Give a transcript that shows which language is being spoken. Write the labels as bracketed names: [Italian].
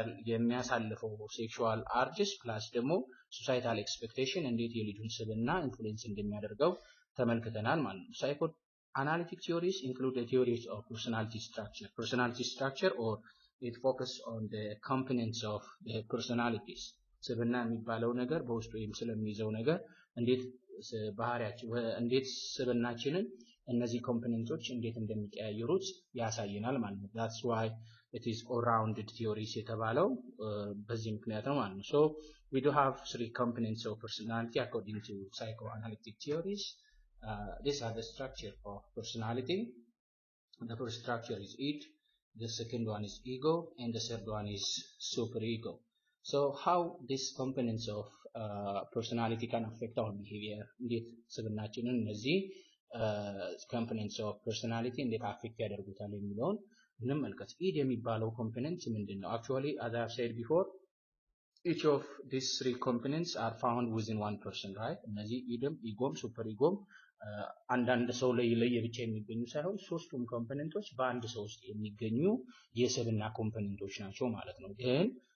[Amharic] የሚያሳልፈው ሴክሹዋል አርጅስ ፕላስ ደግሞ ሶሳይታል ኤክስፔክቴሽን እንዴት የልጁን ስብና ኢንፍሉዌንስ እንደሚያደርገው ተመልክተናል ማለት ነው። [English] Psychoanalytic theories include the theories of personality structure. Personality structure, or it focus on the components of the personalities. [Amharic] ስብና የሚባለው ነገር በውስጡ ስለሚይዘው ነገር እንዴት ባህሪያችን እንዴት ስብናችንን እነዚህ ኮምፖነንቶች እንዴት እንደሚቀያየሩት ያሳየናል ማለት ነው። [English] that's why it is all rounded theories [Amharic] የተባለው በዚህ ምክንያት ነው ማለት ነው። [English] so we do have three components of personality according to psychoanalytic theories. These are the structure of personality. The first structure is id, the second one is ego, and the third one is superego. So how these components of personality can affect our behavior? [Amharic] እንዴት ስብናችንን እነዚህ components of personality እንዴት affect ያደርጉታል የሚለውን እንመልከት። id የሚባለው ኮምፖነንት ምንድነው? [English] Actually, as I have said before, each of these three components are found within one person, right? [Amharic] እነዚህ ኢድም ኢጎም ሱፐር ኢጎም አንዳንድ ሰው ላይ ለየብቻ የሚገኙ ሳይሆን ሶስቱም ኮምፖነንቶች በአንድ ሰው ውስጥ የሚገኙ የስብና ኮምፖነንቶች ናቸው ማለት ነው። ግን